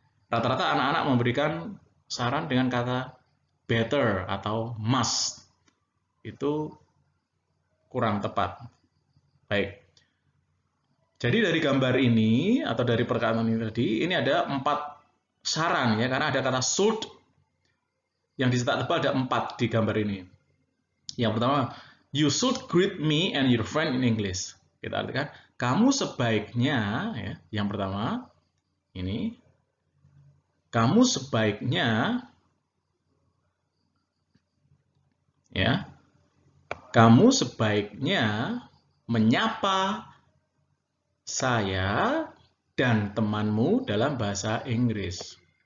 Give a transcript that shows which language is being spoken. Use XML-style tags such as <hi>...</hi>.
<id>Rata-rata anak-anak memberikan saran dengan kata better atau must. Itu kurang tepat. Baik. Jadi dari gambar ini atau dari perkataan ini tadi, ini ada 4 saran ya, karena ada kata should yang dicetak tebal, ada 4 di gambar ini.</id> <en>Yang pertama, you should greet me and your friend in English.</en> <id>Kita artikan, kamu sebaiknya ya, yang pertama ini, kamu sebaiknya ya, kamu sebaiknya menyapa saya dan temanmu dalam bahasa Inggris.</id>